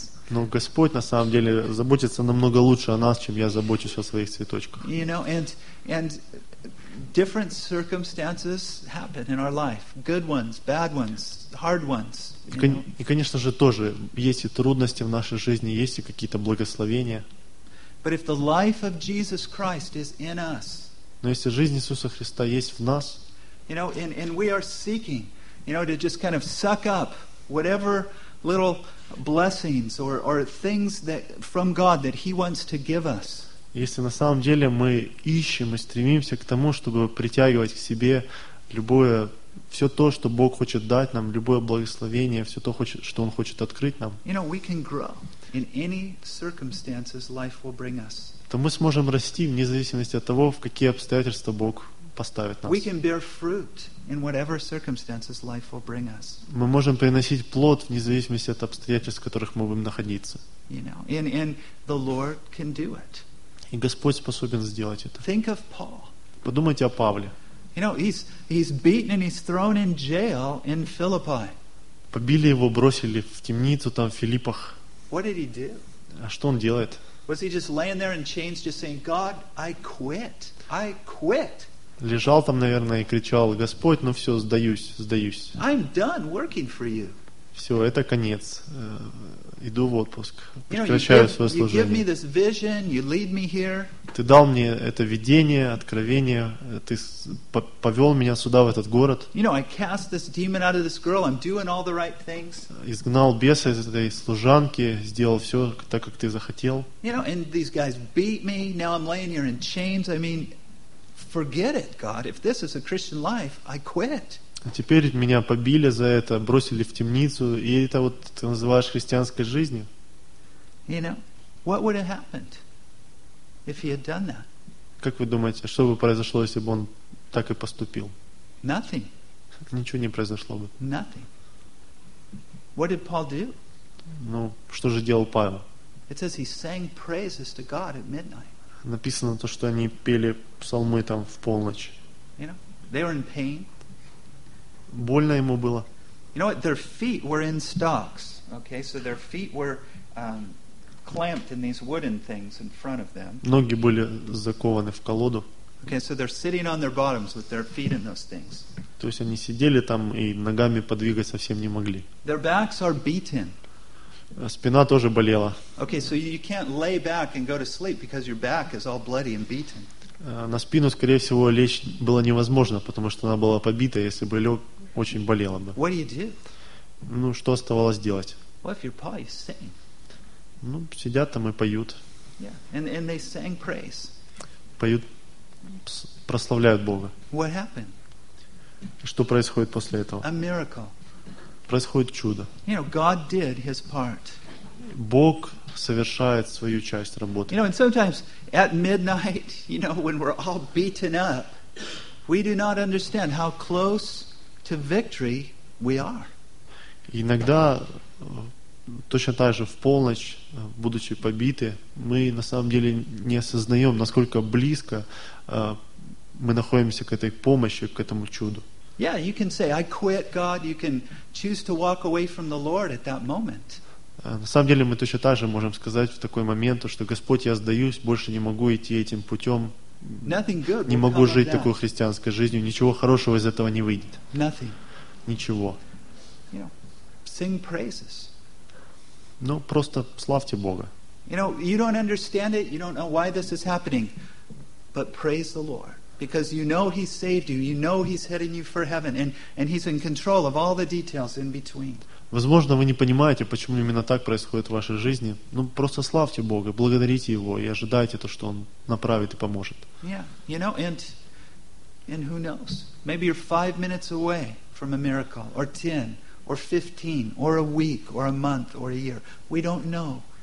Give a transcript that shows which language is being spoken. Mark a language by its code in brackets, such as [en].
[ru] Но Господь, на самом деле, заботится намного лучше о нас, чем я забочусь о своих цветочках. [en] You know, and different circumstances happen in our life. Good ones, bad ones, hard ones. [ru] И, конечно же, тоже есть и трудности в нашей жизни, есть и какие-то благословения. [en] But if the life of Jesus Christ is in us, [ru] но если жизнь Иисуса Христа есть в нас, [en] you know, and we are seeking, you know, to just kind of suck up whatever little blessings or things that from God that He wants to give us. [ru] Если на самом деле мы ищем и стремимся к тому, чтобы притягивать к себе любое, все то, что Бог хочет дать нам, любое благословение, все то, что Он хочет открыть нам, [en] you know, we can grow. In any circumstances life will bring us. [ru] То мы сможем расти вне зависимости от того, в какие обстоятельства Бог поставит нас. [en] We can bear fruit in whatever circumstances life will bring us. [ru] Мы можем приносить плод вне зависимости от обстоятельств, в которых мы будем находиться. [en] You know, and the Lord can do it. [ru] И Господь способен сделать это. [en] Think of Paul. [ru] Подумайте о Павле. [en] You know, he's beaten and he's thrown in jail in Philippi. [ru] Побили его, бросили в темницу там в Филиппах. [en] What did he do? [ru] А что он делает? [en] Was he just laying there in chains, just saying, "God, I quit, I quit"? [ru] Лежал там, наверное, и кричал: "Господь, ну все, сдаюсь, сдаюсь". [en] I'm done working for you. [ru] Все, это конец. Иду в отпуск. Прекращаю свое служение. [en] You give me this vision, you lead me here. [ru] Ты дал мне это видение, откровение. Ты повел меня сюда, в этот город. [en] You know, I cast this demon out of this girl. I'm doing all the right things. [ru] Изгнал беса из этой служанки, сделал все так, как ты захотел. [en] You know, and these guys beat me. Now I'm laying here in chains. I mean, forget it, God. If this is a Christian life, I quit. [ru] Теперь меня побили за это, бросили в темницу, и это вот ты называешь христианской жизнью. [en] You know, what would have happened if he had done that? [ru] Как вы думаете, что бы произошло, если бы он так и поступил? [en] Nothing. [ru] Ничего не произошло бы. [en] Nothing. What did Paul do? [ru] Ну, что же делал Павел? [en] It says he sang praises to God at midnight. [ru] Написано то, что они пели псалмы там в полночь. [en] You know, they were in pain. [ru] Больно ему было. [en] You know what? Their feet were in stocks. Okay, so their feet were clamped in these wooden things in front of them. [ru] Ноги были закованы в колоду. [en] Okay, so they're sitting on their bottoms with their feet in those things. [ru] То есть они сидели там и ногами подвигать совсем не могли. [en] Their backs are beaten. [ru] Спина тоже болела. [en] Okay, so you can't lay back and go to sleep because your back is all bloody and beaten. [ru] На спину, скорее всего, лечь было невозможно, потому что она была побита. Если бы лег, очень болело бы. [en] What do you do? [ru] Ну, что оставалось делать? [en] Well, if your pa is singing. [ru] Ну, сидят там и поют. [en] Yeah. And they sang praise. [ru] Поют, прославляют Бога. [en] What happened? [ru] Что происходит после этого? [en] A miracle. [ru] Происходит чудо. [en] You know, God did his part. [ru] Бог совершает свою часть работы. [en] You know, and sometimes at midnight, you know, when we're all beaten up, we do not understand how close to victory we are. [ru] Иногда точно так же в полночь, будучи побиты, мы на самом деле не осознаем, насколько близко мы находимся к этой помощи, к этому чуду. [en] Yeah, you can say I quit God. You can choose to walk away from the Lord at that moment. [ru] На самом деле мы точно так же можем сказать в такой момент, что Господь, я сдаюсь, больше не могу идти этим путем, не могу жить такой христианской жизнью, ничего хорошего из этого не выйдет. [en] Nothing. [ru] Ничего. [en] You know, sing praises. [ru] Ну, просто славьте Бога. [en] You know, you don't understand it, you don't know why this is happening, but praise the Lord. Because you know He saved you, you know He's heading you for heaven, and He's in control of all the details in between. [ru] Возможно, вы не понимаете, почему именно так происходит в вашей жизни. Ну, просто славьте Бога, благодарите Его и ожидайте то, что Он направит и поможет. [en] Yeah, you know, and who knows? Maybe you're 5 minutes away from a miracle, or 10, or 15, or a week, or a month, or a year. We don't know.